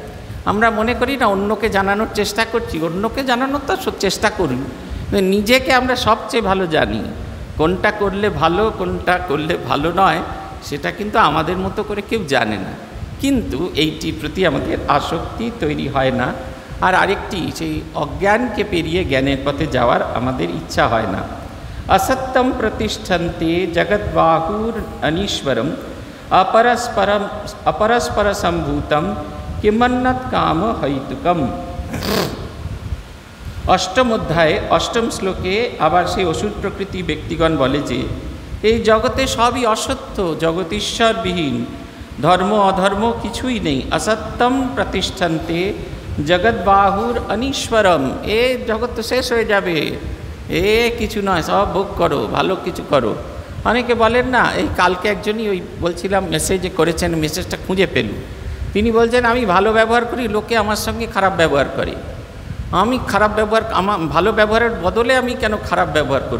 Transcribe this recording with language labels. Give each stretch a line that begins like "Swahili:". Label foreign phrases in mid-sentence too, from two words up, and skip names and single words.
Bangla: আমরা মনে করি না অন্যকে জানানোর চেষ্টা করছি, অন্যকে জানানোর তো চেষ্টা করি, নিজেকে আমরা সবচেয়ে ভালো জানি। কোনটা করলে ভালো, কোনটা করলে ভালো নয়, সেটা কিন্তু আমাদের মতো করে কেউ জানে না। কিন্তু এইটির প্রতি আমাদের আসক্তি তৈরি হয় না। আর আরেকটি, সেই অজ্ঞানকে পেরিয়ে জ্ঞানের পথে যাওয়ার আমাদের ইচ্ছা হয় না।
Sanskrit: असत्यम प्रतिष्ठन्ते जगद्बाहुर अनीश्वरम अपरस्पर संभूतम किमन्नत काम हैतुकम।
Bangla: অষ্টম অধ্যায় অষ্টম শ্লোকে আবার সে অসুর প্রকৃতি ব্যক্তিগণ বলে যে এই জগতে সবই অসত্য, জগৎ ঈশ্বরবিহীন, ধর্ম অধর্ম কিছুই নেই।
Sanskrit: असत्यम प्रतिष्ठन्ते जगद्बाहुर अनीश्वरम,
Bangla: এ জগৎ তো শেষ হয়ে যাবে, এ কিছু নয়, সব ভোগ করো, ভালো কিছু করো। অনেকে বলেন না, এই কালকে একজনই ওই বলছিলাম মেসেজে করেছেন, মেসেজটা খুঁজে পেলুম, তিনি বলছেন আমি ভালো ব্যবহার করি, লোকে আমার সঙ্গে খারাপ ব্যবহার করে, আমি খারাপ ব্যবহার, আমার ভালো ব্যবহারের বদলে আমি কেন খারাপ ব্যবহার করব?